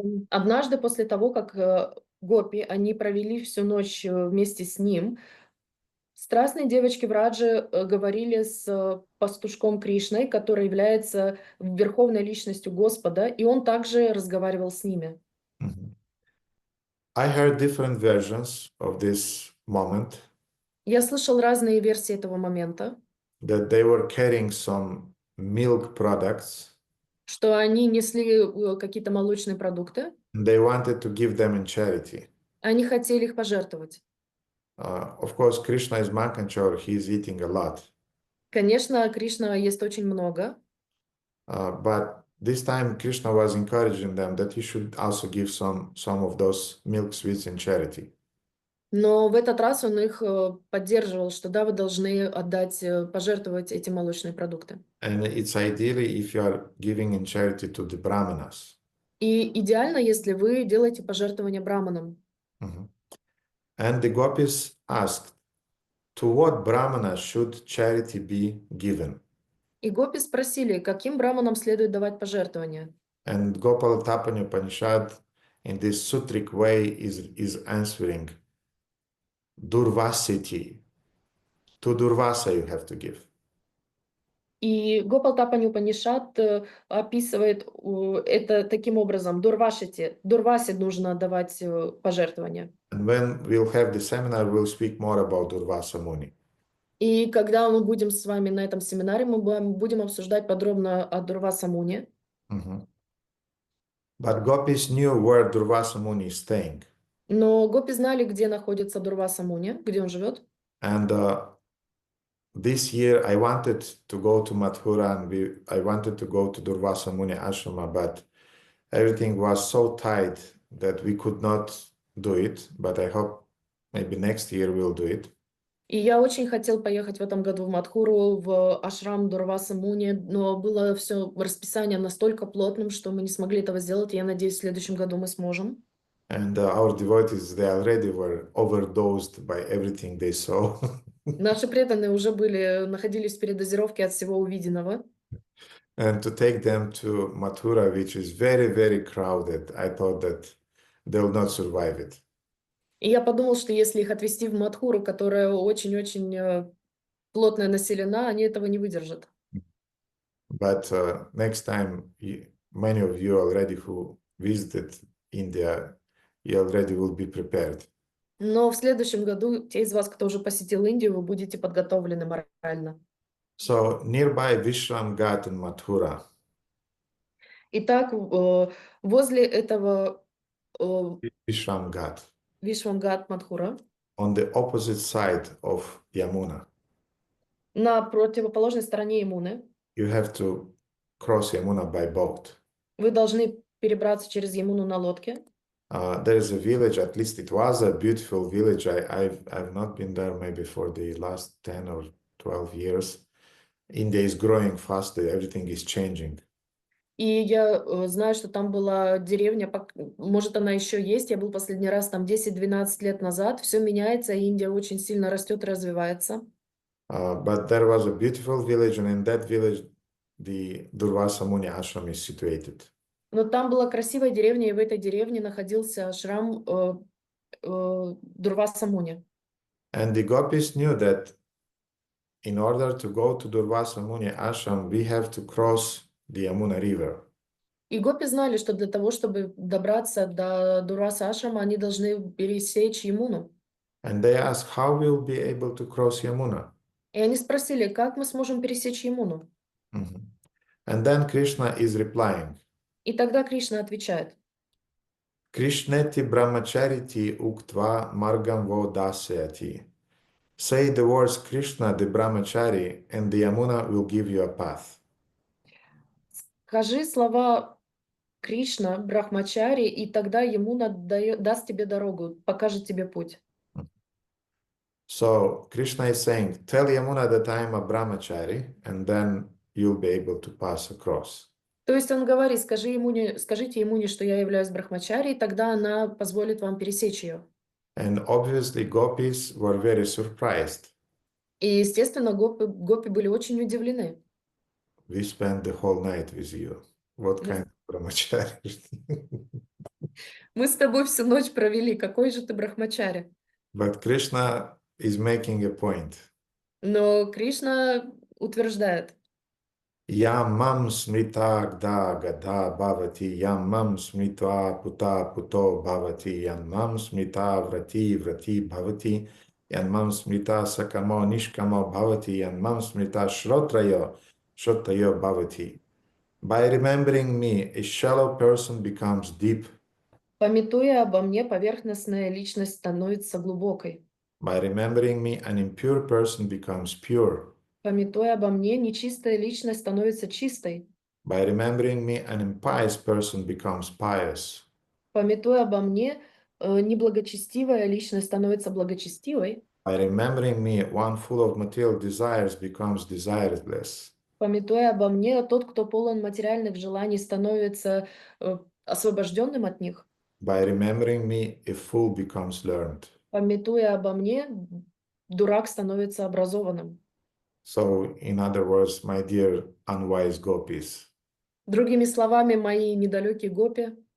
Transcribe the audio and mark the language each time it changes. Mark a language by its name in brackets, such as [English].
[Russian] Однажды после того, как гопи, они провели всю ночь вместе с ним, страстные девочки в Радже говорили с пастушком Кришной, который является верховной личностью Господа, и он также разговаривал с ними. [English] I heard different versions of this moment, [Russian] Я слышал разные версии этого момента, [English] that they were carrying some milk products, [Russian] что они несли какие-то молочные продукты, [English] and they wanted to give them in charity. [Russian] они хотели их пожертвовать. [English] Of course, Krishna is Mankanchor, he is eating a lot. [Russian] Конечно, Кришна ест очень много, [English] But this time Krishna was encouraging them that you should also give some of those milk sweets in charity. [Russian] но в этот раз он их поддерживал, что да, вы должны отдать, пожертвовать эти молочные продукты. [English] And it's ideally if you are giving in charity to the brahmanas. [Russian] И идеально, если вы делаете пожертвование браманам. [English] And the gopis asked, to what brahmana should charity be given? [Russian] И гопи спросили, каким браманам следует давать пожертвования. [English] And Gopal Tapani Upanishad in this sutric way is answering, Durvasiti. To Durvasa you have to give. [Russian] И Гопал Тапани Упанишад описывает это таким образом. Дурвасе нужно давать пожертвования. [English] And when we'll have the seminar, we'll speak more about Durvasa Muni. [Russian] И когда мы будем с вами на этом семинаре, мы будем обсуждать подробно о Дурваса Муни. [English] But gopis knew where Durvasa Muni is staying. [Russian] Но гопи знали, где находится Дурваса Муни, где он живет. [English] And this year I wanted to go to Mathura and I wanted to go to Durvasa Muni Ashrama, but everything was so tight that we could not do it. But I hope maybe next year we'll do it. [Russian] И я очень хотел поехать в этом году в Мадхуру, в ашрам Дурваса Муни, но было все расписание настолько плотным, что мы не смогли этого сделать. Я надеюсь, в следующем году мы сможем. [English] And our devotees, they already were overdosed by everything they saw. [Russian] Наши преданные уже находились в передозировке от всего увиденного. [English] And to take them to Mathura, which is very, very crowded, I thought that they will not survive it. [Russian] И я подумал, что если их отвезти в Мадхуру, которая очень-очень плотно населена, они этого не выдержат. [English] But next time, many of you already who visited India, you already will be prepared. [Russian] Но в следующем году те из вас, кто уже посетил Индию, вы будете подготовлены морально. [English] So nearby Vishram Ghat in Mathura, [Russian] Итак, возле этого [English] Vishram Ghat, [Russian] Вишвамгат Мадхура, [English] on the opposite side of Yamuna, [Russian] на противоположной стороне Ямуны, [English] you have to cross Yamuna by boat. [Russian] вы должны перебраться через Ямуну на лодке. [English] There is a village, at least it was a beautiful village. I've not been there maybe for the last 10 or 12 years. India is growing fast, everything is changing. [Russian] И я знаю, что там была деревня, может, она еще есть. Я был последний раз там 10-12 лет назад. Все меняется, и Индия очень сильно растет и развивается. [English] But there was a beautiful village, and in that village, the Durvasa Muni ashram is situated. [Russian] Но там была красивая деревня, и в этой деревне находился ашрам Дурваса Муни. [English] And the gopis knew that in order to go to Durvasa Muni ashram, we have to cross the Yamuna river. [Russian] И гопи знали, что для того, чтобы добраться до Дурваса ашрама, они должны пересечь Ямуну. [English] And they asked, how we'll be able to cross Yamuna? [Russian] И они спросили, как мы сможем пересечь Ямуну? [English] And then Krishna is replying, [Russian] И тогда Кришна отвечает. [Sanskrit] Krishneti brahmachariti uktva margam vo dasyati. [English] Say the words Krishna the brahmachari, and the Yamuna will give you a path. [Russian] Скажи слова Кришна, Брахмачари, и тогда Ямуна даст тебе дорогу, покажет тебе путь. [English] So Krishna is saying, tell Yamuna that I am a brahmachari, and then you'll be able to pass across. [Russian] То есть он говорит, скажите Ямуне, что я являюсь Брахмачари, и тогда она позволит вам пересечь ее. [English] And obviously gopis were very surprised. [Russian] И, естественно, гопи были очень удивлены. [English] We spent the whole night with you. What Yes. kind of brahmachari? [Russian] Мы с тобой всю ночь провели, какой же ты Брахмачари? [English] But Krishna is making a point. [Russian] Но Кришна утверждает, [Sanskrit] Yam mam smrita gda gada bhavati, yam mam smrita puta puto bhavati, yam mam smrita vrati vrati bhavati, yam mam smrita sakamo nishkamo bhavati, yam mam smrita shrotrayo shrotrayo bhavati. [English] By remembering me, a shallow person becomes deep. [Russian] памятуя обо мне, поверхностная личность становится глубокой. [English] By remembering me, an impure person becomes pure. [Russian] Памятуя обо мне, нечистая личность становится чистой. [English] By remembering me, an impious person becomes pious. [Russian] Памятуя обо мне, неблагочестивая личность становится благочестивой. [English] By remembering me, one full of material desires becomes desireless. [Russian] Памятуя обо мне, тот, кто полон материальных желаний, становится освобожденным от них. [English] By remembering me, a fool becomes learned. [Russian] Памятуя обо мне, дурак становится образованным. [English] So, in other words, my dear unwise gopis, [Russian] Другими словами, мои недалекие гопи,